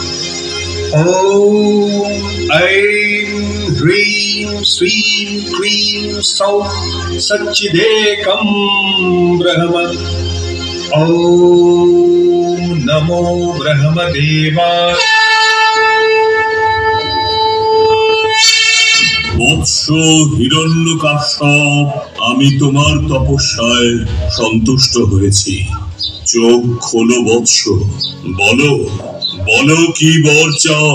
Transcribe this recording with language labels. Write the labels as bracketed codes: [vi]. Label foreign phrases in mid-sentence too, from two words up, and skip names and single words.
[sa] ओम ऐं ह्रीं श्रीं क्रीं सौः सच्चिदेकं ब्रह्म। ओम नमो ब्रह्मदेवाय। [bn] বৎস হিরণ্যকাশ্যপ, আমি তোমার তপস্যায় সন্তুষ্ট হয়েছি। চোখ খোলো বৎস, বলো বলো কি বর চাও?